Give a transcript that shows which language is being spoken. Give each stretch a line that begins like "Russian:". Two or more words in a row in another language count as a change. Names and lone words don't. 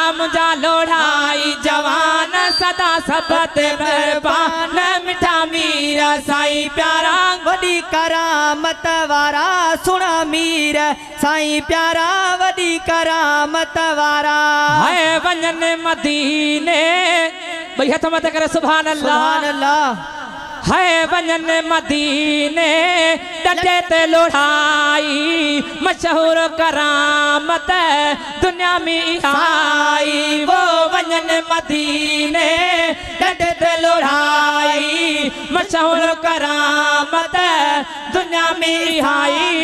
Sindhi: منهنجا لوڙهائي جوان، سدا سبت مهربان، مٺا مير سائين پيارا. وڏي ڪرامت وارا، سهڻا مير سائين پيارا، وڏي ڪرامت وارا. هاي وڃن مديني، ٻئي هٿ مٿي ڪري
Arabic: سبحان الله. سبحان الله.
Sindhi: هاي وڃن مديني، ڏنڊي تي لوڙهائي، مشهور ڪرامت دنيا ۾ آئي. وو وڃن مديني، ڏنڊي تي لوڙهائي، مشهور ڪرامت دنيا ۾ آئي.